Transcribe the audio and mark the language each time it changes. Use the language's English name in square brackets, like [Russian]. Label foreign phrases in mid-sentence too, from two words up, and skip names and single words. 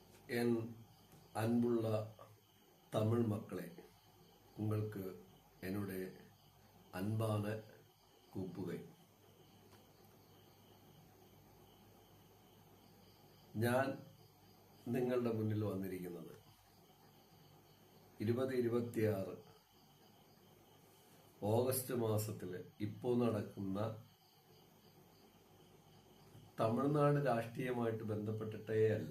[Tamil] என் அன்புள்ள தமிழ் மக்களே, உங்களுக்கு என்னுடைய அன்பான கூப்புகை. [Malayalam] ഞാൻ നിങ്ങളുടെ മുന്നിൽ വന്നിരിക്കുന്നത് 2026 ഓഗസ്റ്റ് മാസത്തിൽ ഇപ്പോൾ നടക്കുന്ന തമിഴ്നാട് രാഷ്ട്രീയമായിട്ട് ബന്ധപ്പെട്ടിട്ടേ അല്ല.